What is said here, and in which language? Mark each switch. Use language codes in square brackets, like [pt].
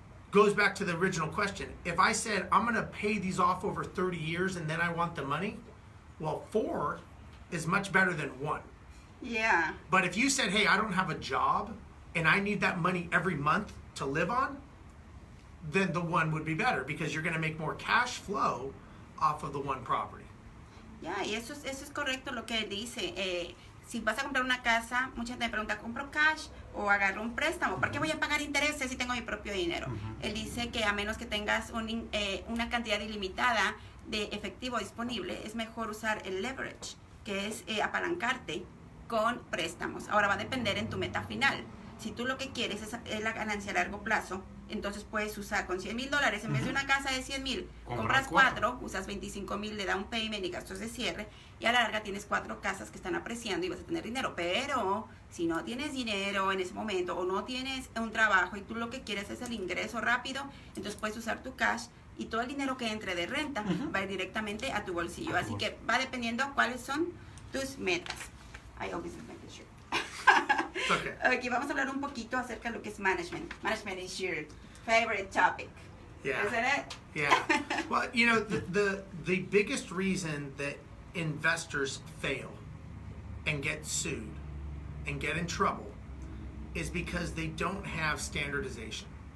[en] Goes back to the original question. If I said I'm going to pay these off over 30 years and then I want the money, well, 4 is much better than 1. Yeah. But if you said, hey, I don't have a job and I need that money every month to live on, then the 1 would be better because you're going to make more cash flow off of the 1 property. [es] Yeah, y eso es correcto lo que él dice. Si vas a comprar una casa, mucha gente me pregunta, ¿compro cash o agarro un préstamo? ¿Por qué voy a pagar intereses si tengo mi propio dinero? Él dice que a menos que tengas una cantidad ilimitada de efectivo disponible, es mejor usar el leverage, que es apalancarte con préstamos. Ahora va a depender en tu meta final. Si tú lo que quieres es la ganancia a largo plazo, entonces puedes usar con $100,000 en vez de una casa de 100,000, compras 4, usas 25,000 de down payment y gastos de cierre, y a la larga tienes 4 casas que están apreciando y vas a tener dinero. Pero Si no tienes dinero en ese momento o no tienes un trabajo y tú lo que quieres es el ingreso rápido, entonces puedes usar tu cash y todo el dinero que entre de renta va a ir directamente a tu bolsillo. Así que va dependiendo cuáles son tus metas. [en] I always make it sure. Okay. [es] Ok, vamos a hablar un poquito acerca de lo que es management. [en] Management is your favorite topic. Yeah. Isn't it? Yeah. Well, you know, the biggest reason that investors fail and get sued and get in trouble is because they don't have standardization.